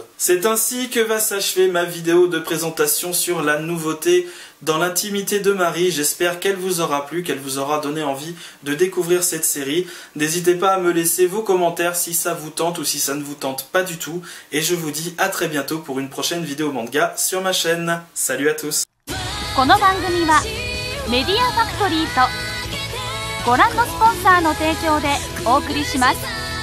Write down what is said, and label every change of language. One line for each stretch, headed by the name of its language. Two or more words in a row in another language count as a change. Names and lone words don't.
French: C'est ainsi que va s'achever ma vidéo de présentation sur la nouveauté Dans l'intimité de Marie. J'espère qu'elle vous aura plu, qu'elle vous aura donné envie de découvrir cette série. N'hésitez pas à me laisser vos commentaires si ça vous tente ou si ça ne vous tente pas du tout. Et je vous dis à très bientôt pour une prochaine vidéo manga sur ma chaîne. Salut à tous!
Japanese: この番組はメディアファクトリーとご覧のスポンサーの提供でお送りします。